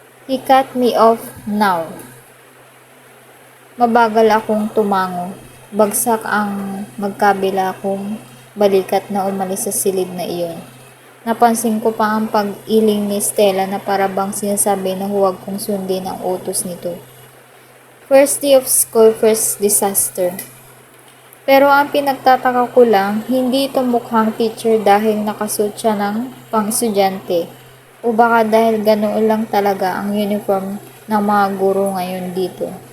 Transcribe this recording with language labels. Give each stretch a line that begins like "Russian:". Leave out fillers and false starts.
English: He cut me off now.
Filipino: Mabagal akong tumango. Bagsak ang magkabila kong balikat na umalis sa silid na iyon. Napansin ko pa ang pag-iling ni Stella na para bang sinasabi na huwag kong sundin ang utos nito.
English: First day of school, first disaster.
Filipino: Pero ang pinagtataka ko lang, hindi ito mukhang teacher dahil nakasuot siya ng pang-estudyante. O baka dahil ganoon lang talaga ang uniform ng mga guro ngayon dito.